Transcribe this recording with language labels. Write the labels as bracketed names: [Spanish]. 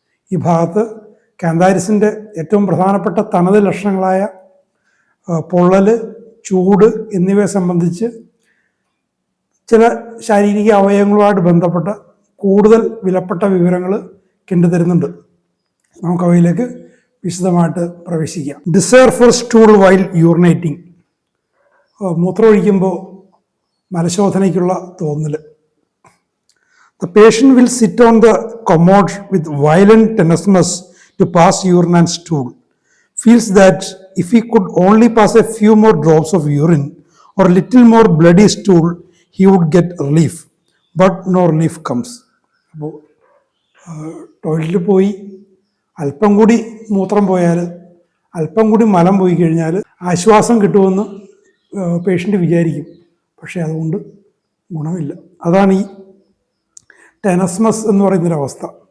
[Malayalam] ഈ ഭാഗത്ത് കാന്താരിസിൻ്റെ ഏറ്റവും പ്രധാനപ്പെട്ട തനത് ലക്ഷണങ്ങളായ പൊള്ളൽ, ചൂട് എന്നിവയെ സംബന്ധിച്ച് ചില ശാരീരിക അവയവങ്ങളുമായിട്ട് ബന്ധപ്പെട്ട കൂടുതൽ വിലപ്പെട്ട വിവരങ്ങൾ കണ്ടുതരുന്നുണ്ട്. നമുക്ക് അവയിലേക്ക് വിശദമായിട്ട് പ്രവേശിക്കാം. [English] desire for stool while urinating, [Malayalam] മൂത്രമൊഴിക്കുമ്പോൾ മലശോധനയ്ക്കുള്ള തോന്നൽ. [English] The patient will sit on the commode with violent tenesmus to pass urine and stool. Feels that if he could only pass a few more drops of urine or little more bloody stool, he would get relief. But no relief comes. [Malayalam] അപ്പോൾ ടോയ്ലറ്റിൽ പോയി അല്പം കൂടി മൂത്രം പോയാൽ, അല്പം കൂടി മലം പോയി കഴിഞ്ഞാൽ ആശ്വാസം കിട്ടുമെന്ന് പേഷ്യൻ്റ് വിചാരിക്കും. പക്ഷേ അതുകൊണ്ട് ഗുണമില്ല. അതാണ് ഈ ടെനസ്മസ് എന്ന് പറയുന്നൊരവസ്ഥ.